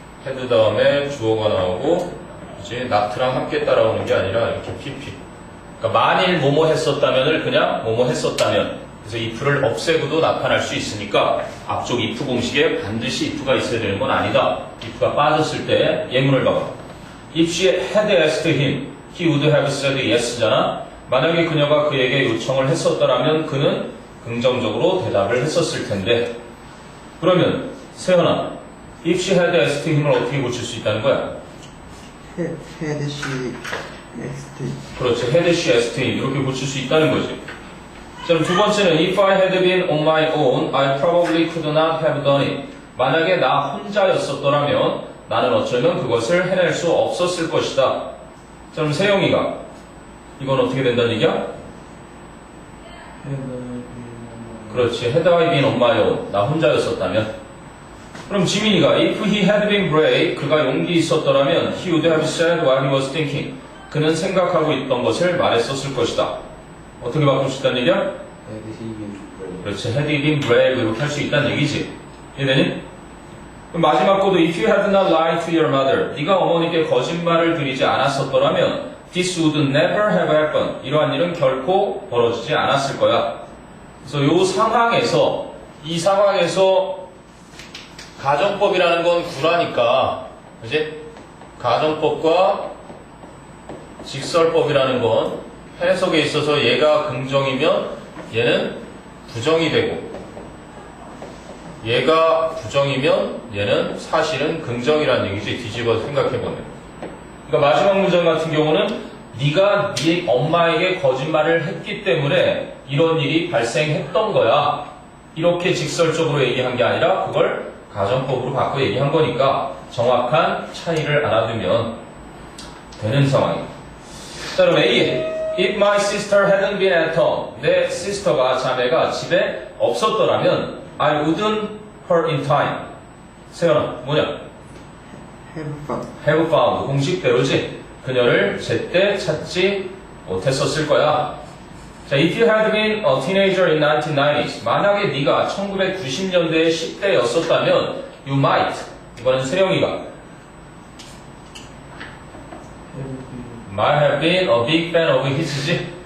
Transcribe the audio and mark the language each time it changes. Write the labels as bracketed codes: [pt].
[ko] had 다음에 주어가 나오고 이제 not랑 함께 따라오는 게 아니라 이렇게 pp. 그러니까 만일 뭐뭐 했었다면을 그냥 뭐뭐 했었다면. 그래서 if를 없애고도 나타날 수 있으니까 앞쪽 if 공식에 반드시 if가 있어야 되는 건 아니다. if가 빠졌을 때 예문을 봐봐. [en] If she had asked him, he would have said yes잖아. [ko] 만약에 그녀가 그에게 요청을 했었더라면 그는 긍정적으로 대답을 했었을 텐데. 그러면 세연아, [en] if she had asked him [ko] 을 어떻게 고칠 수 있다는 거야? [en] had she asked him. [ko] 그렇지, [en] had she asked him [ko] 이렇게 고칠 수 있다는 거지. 자, 그럼 두 번째는 [en] if I had been on my own, I probably could not have done it. [ko] 만약에 나 혼자였었더라면 나는 어쩌면 그것을 해낼 수 없었을 것이다. 자, 그럼 세영이가 이건 어떻게 된다는 얘기야? 그렇지, [en] had I been on my own. [ko] 나 혼자였었다면. 그럼 지민이가 [en] if he had been brave, [ko] 그가 용기 있었더라면 [en] he would have said what he was thinking. [ko] 그는 생각하고 있던 것을 말했었을 것이다. 어떻게 바꿀 수 있다는 얘기야? 그렇지, [en] had he been brave [ko] 이렇게 할 수 있다는 얘기지. 이해되니? 그럼 마지막 거도 [en] if you had not lied to your mother, [ko] 네가 어머니께 거짓말을 드리지 않았었더라면 [en] this would never have happened. [ko] 이러한 일은 결코 벌어지지 않았을 거야. 그래서 이 상황에서 가정법이라는 건 구라니까, 그지? 가정법과 직설법이라는 건 해석에 있어서 얘가 긍정이면 얘는 부정이 되고, 얘가 부정이면 얘는 사실은 긍정이라는 얘기지. 뒤집어서 생각해보면. 그러니까 마지막 문장 같은 경우는 네가 네 엄마에게 거짓말을 했기 때문에 이런 일이 발생했던 거야. 이렇게 직설적으로 얘기한 게 아니라 그걸 가정법으로 바꿔 얘기한 거니까 정확한 차이를 알아두면 되는 상황이에요. 자, 그럼 A. [en] If my sister hadn't been at home, [ko] 내 시스터가 자매가 집에 없었더라면 [en] I wouldn't her in time. [ko] 세연아, 뭐냐? [en] have found. [ko] 공식대로지. 그녀를 제때 찾지 못했었을 거야. [en] 자, if you had been a teenager in 1990s, [ko] 만약에 네가 1990년대의 10대였었다면 [en] you might. [ko] 이거는 세영이가 [en] might have been a big fan of his지.